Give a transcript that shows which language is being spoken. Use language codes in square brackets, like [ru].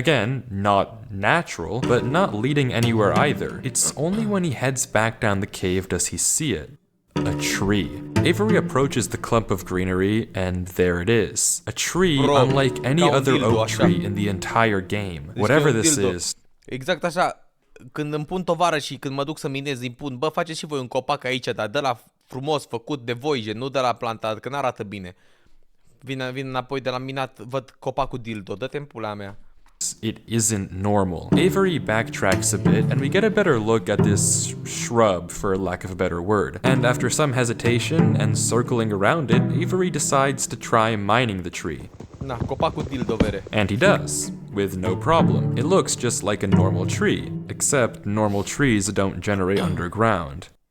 [en] Again, not natural, but not leading anywhere either. It's only when he heads back down the cave does he see it. A tree. Avery approaches the clump of greenery, and there it is. A tree unlike any other oak tree in the entire game. Whatever this is. [ro] Exact așa, când îmi pun tovară și când mă duc să minez, îmi pun, bă, faceți și voi un copac aici, dar de la frumos, făcut de voi, gen, nu de la plantat, că n-arată bine. Vin înapoi de la minat, văd copacul dildo, dă-te în pula mea. [en] It isn't normal. Avery backtracks a bit, and we get a better look at this shrub, for lack of a better word. And after some hesitation and circling around it, Avery decides to try mining the tree. [ro] Na, copacul dildo, vere. [en] And he does, with no problem. It looks just like a normal tree, except normal trees don't generate underground.